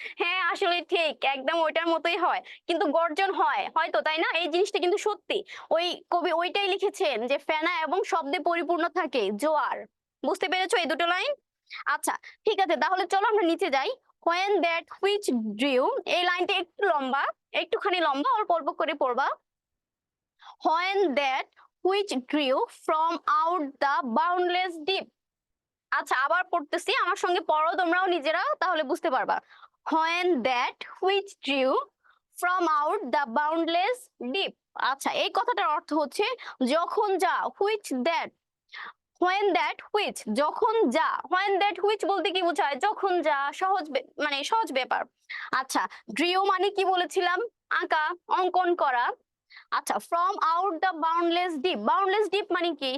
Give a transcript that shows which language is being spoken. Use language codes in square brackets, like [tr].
[bn] হ্যাঁ, আসলে ঠিক একদম ওইটার মতোই হয়। কিন্তু গর্জন হয়, হয়তো তাই না? এই জিনিসটা কিন্তু সত্যি। ওই কবি ওইটাই লিখেছেন যে ফেনা এবং শব্দে পরিপূর্ণ থাকে জোয়ার। বুঝতে পেরেছো এই দুটো লাইন? আচ্ছা, ঠিক আছে তাহলে চলো আমরা নিচে যাই। [en] When that which drew, [bn] এই লাইনটা একটু লম্বা, একটুখানি লম্বা, অল্প অল্প করে পড়বা। [en] When that which drew from out the boundless deep. [bn] আচ্ছা আবার পড়তেছি, আমার সঙ্গে পড়ো তোমরাও নিজেরা, তাহলে বুঝতে পারবা। [en] When that which drew from out the boundless deep. [bn] আচ্ছা, এই কথাটার অর্থ হচ্ছে যখন যা, [en] which that, when that which, [bn] যখন যা, when that which বলতে কি বোঝায়? যখন যা, সহজ মানে সহজ ব্যাপার। আচ্ছা, drew মানে কি বলেছিলাম? আঁকা, অঙ্কন করা। [en] আচ্ছা, from out the boundless deep, boundless deep [bn] মানে কি?